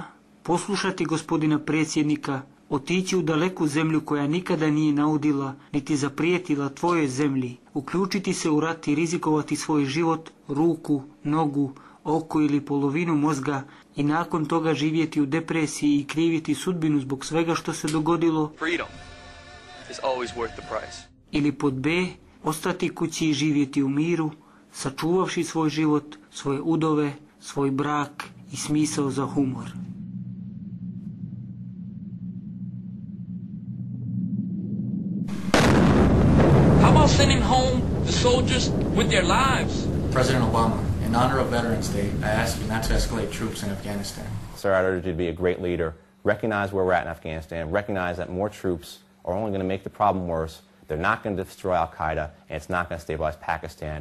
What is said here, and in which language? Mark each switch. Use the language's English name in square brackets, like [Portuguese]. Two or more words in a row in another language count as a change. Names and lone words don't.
[Bosnian] poslušati gospodina predsjednika, otići u daleku zemlju koja nikada nije naudila niti zaprijetila tvojoj zemlji, uključiti se u rat i rizikovati svoj život, ruku, nogu, oko ili polovinu mozga i nakon toga živjeti u depresiji i kriviti sudbinu zbog svega što se dogodilo. Ili pod B, ostati kući i živjeti u miru, sačuvavši svoj život, svoje udove, svoj brak i smisao za humor. [English] How about sending home the soldiers with their lives? President Obama, in honor of Veterans Day, I ask you not to escalate troops in Afghanistan. Sir, I urge you to be a great leader, recognize where we're at in Afghanistan, recognize that more troops are only going to make the problem worse, they're not going to destroy Al-Qaeda, and it's not going to stabilize Pakistan.